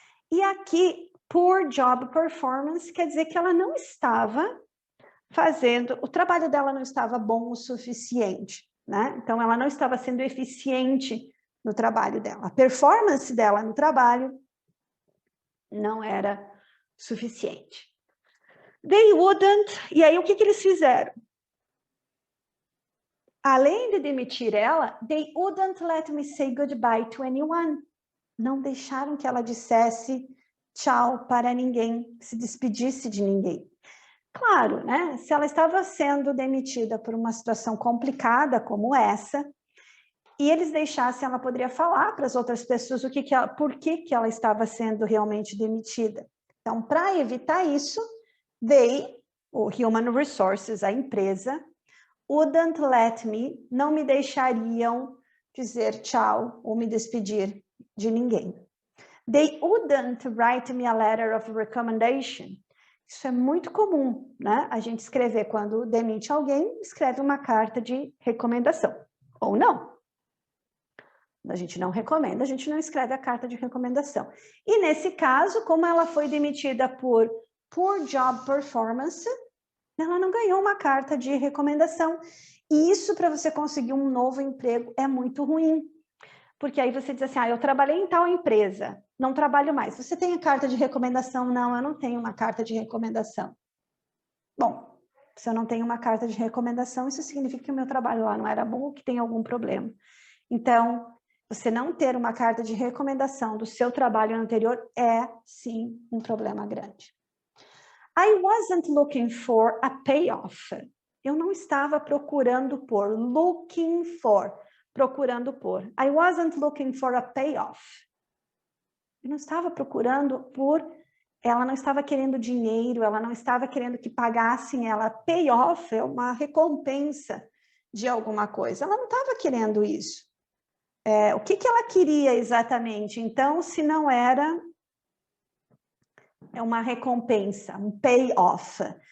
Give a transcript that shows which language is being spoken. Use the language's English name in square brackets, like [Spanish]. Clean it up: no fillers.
[Portuguese] E aqui, [English] poor job performance [Portuguese] quer dizer que ela não estava fazendo, o trabalho dela não estava bom o suficiente, né? Então, ela não estava sendo eficiente no trabalho dela. A performance dela no trabalho não era suficiente. [English] They wouldn't, [Portuguese] e aí o que eles fizeram? Além de demitir ela, [English] they wouldn't let me say goodbye to anyone. [Portuguese] Não deixaram que ela dissesse tchau para ninguém, se despedisse de ninguém. Claro, né? Se ela estava sendo demitida por uma situação complicada como essa, e eles deixassem, ela poderia falar para as outras pessoas por que ela estava sendo realmente demitida. Então, para evitar isso, o Human Resources, a empresa, [English] wouldn't let me, [Portuguese] não me deixariam dizer tchau ou me despedir de ninguém. [English] They wouldn't write me a letter of recommendation. [Portuguese] Isso é muito comum, né? A gente escrever, quando demite alguém, escreve uma carta de recomendação. Ou não. A gente não recomenda, a gente não escreve a carta de recomendação. E nesse caso, como ela foi demitida por [English] poor job performance, [Portuguese] ela não ganhou uma carta de recomendação. E isso, para você conseguir um novo emprego, é muito ruim. Porque aí você diz assim, eu trabalhei em tal empresa, não trabalho mais. Você tem a carta de recomendação? Não, eu não tenho uma carta de recomendação. Bom, se eu não tenho uma carta de recomendação, isso significa que o meu trabalho lá não era bom ou que tem algum problema. Então, você não ter uma carta de recomendação do seu trabalho anterior é, sim, um problema grande. [English] I wasn't looking for a payoff. [Portuguese] Eu não estava procurando por, [English] looking for, [Portuguese] procurando por. [English] I wasn't looking for a payoff. [Portuguese] Eu não estava procurando por, ela não estava querendo dinheiro, ela não estava querendo que pagassem ela. Payoff é uma recompensa de alguma coisa. Ela não estava querendo isso. O que ela queria exatamente? Então, se não era uma recompensa, um payoff.